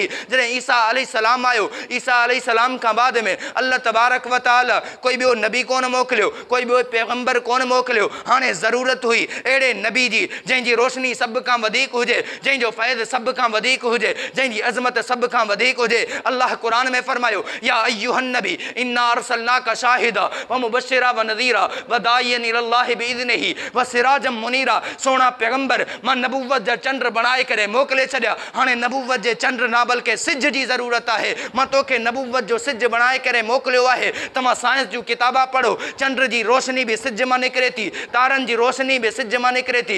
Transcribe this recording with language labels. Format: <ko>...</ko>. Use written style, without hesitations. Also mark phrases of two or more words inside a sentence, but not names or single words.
<sd>जॾहिं ईसा अलैहिस्सलाम आयो, ईसा अलैहिस्सलाम खां बाद में अल्लाह तबारक व तआला कोई ॿियो नबी कोन मोकिलियो, कोई ॿियो पैगंबर कोन मोकिलियो। हाणे ज़रूरत हुई अहिड़े नबी जी जंहिंजी रोशनी सभ खां वधीक हुजे, जंहिंजो फ़ैज़ सभ खां वधीक हुजे, जंहिंजी अज़मत सभ खां वधीक हुजे। अल्लाह क़ुरान में फरमायो</sd> <ar>يا أيها النبي إنا أرسلناك شاهدا ومبشرا ونذيرا وداعيا إلى الله بإذنه وسراجا منيرا.</ar> <sd>सोना पैगंबर मां नबुव्वत जा चंड बणाए करे मोकिले छॾिया। हाणे नबुव्वत जे चंड ना बल्कि सिज जी ज़रूरत आहे। मां तोखे नबुव्वत जो सिज बणाए करे मोकिलियो आहे। तव्हां साइंस जूं किताबा पढ़ो, चंड जी रोशनी बि सिज मां निकिरे थी, तारनि जी रोशनी बि सिज मां निकिरे थी।</sd>